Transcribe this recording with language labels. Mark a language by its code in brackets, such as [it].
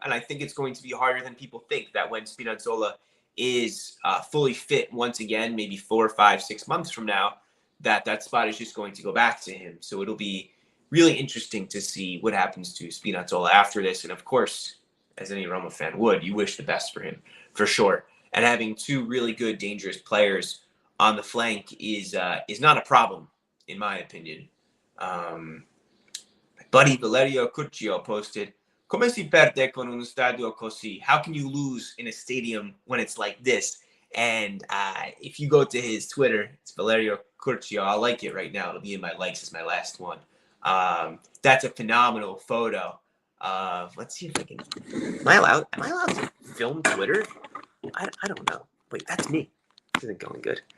[en] And I think it's going to be harder than people think that when Spinazzola is fully fit once again, maybe 4, 5, 6 months from now, that spot is just going to go back to him. So it'll be really interesting to see what happens to Spinazzola after this. And of course, as any Roma fan would, you wish the best for him, for sure. And having two really good, dangerous players on the flank is not a problem, in my opinion. My buddy Valerio Curcio posted, [it] Come si perde con un stadio così? [en] How can you lose in a stadium when it's like this? And if you go to his Twitter, it's Valerio Curcio. I'll like it right now. It'll be in my likes as my last one. That's a phenomenal photo. Let's see if I can. Am I allowed to film Twitter? I don't know. Wait, that's me. This isn't going good.